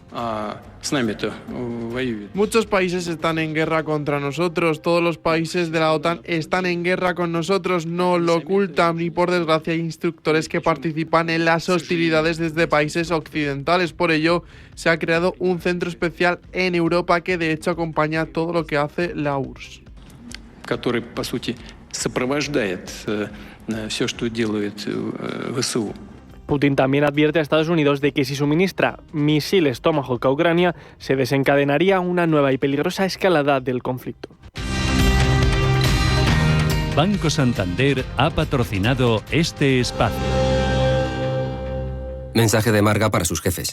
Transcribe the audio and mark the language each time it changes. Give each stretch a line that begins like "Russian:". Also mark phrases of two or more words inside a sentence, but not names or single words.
Spanish: Muchos países están en guerra contra nosotros, todos los países de la OTAN están en guerra con nosotros, no lo ocultan y por desgracia hay instructores que participan en las hostilidades desde países occidentales. Por ello se ha creado un centro especial en Europa que de hecho acompaña todo lo que hace la URSS.
Russian: Который, по сути, сопровождает все, что делает ВСУ.
Spanish: Putin también advierte a Estados Unidos de que si suministra misiles Tomahawk a Ucrania, se desencadenaría una nueva y peligrosa escalada del conflicto. Banco Santander ha patrocinado este espacio. Mensaje de Marga para sus jefes.